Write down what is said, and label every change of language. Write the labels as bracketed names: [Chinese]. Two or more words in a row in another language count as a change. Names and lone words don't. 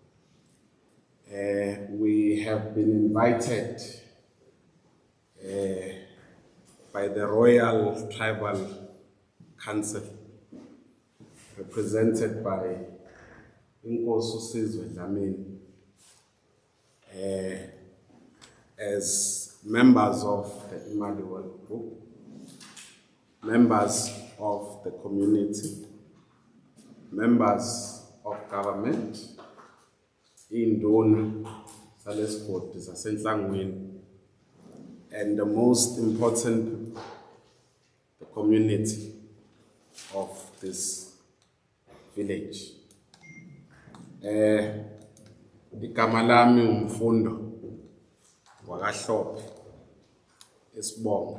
[English] We have been invited by the Royal Tribal Council, represented by Inkosi Sizwe Dlamini, as members of the Imali Wealth group, members of the community, members of government, [Zulu] induna zalesigodi zasenhlangwini, [English] and the most important, the community of this village. [Zulu] Igama lami Mfundo Hlophe Isibongo.